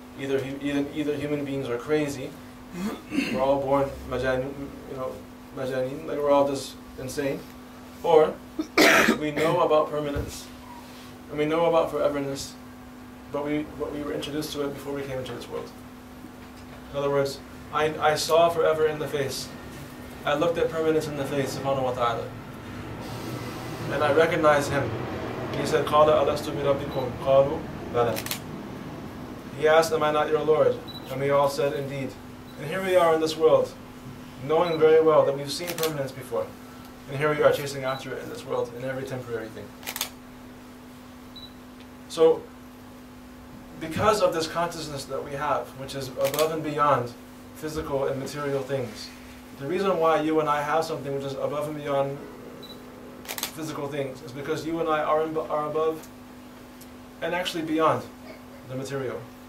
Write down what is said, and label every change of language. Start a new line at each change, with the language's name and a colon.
English: Either human beings are crazy, we're all born majaneen, like we're all just insane, or we know about permanence, and we know about foreverness, but we were introduced to it before we came into this world. In other words, I saw forever in the face. I looked at permanence in the face, subhanahu wa ta'ala. And I recognized him. He said,
Arabic: قَالَ أَلَسْتُ بِرَبِّكُمْ قَالُوا بَلَى.
English: He asked, am I not your Lord? And we all said, indeed. And here we are in this world, knowing very well that we've seen permanence before. And here we are chasing after it in this world, in every temporary thing. So, because of this consciousness that we have, which is above and beyond physical and material things, the reason why you and I have something which is above and beyond physical things is because you and I are above and actually beyond the material.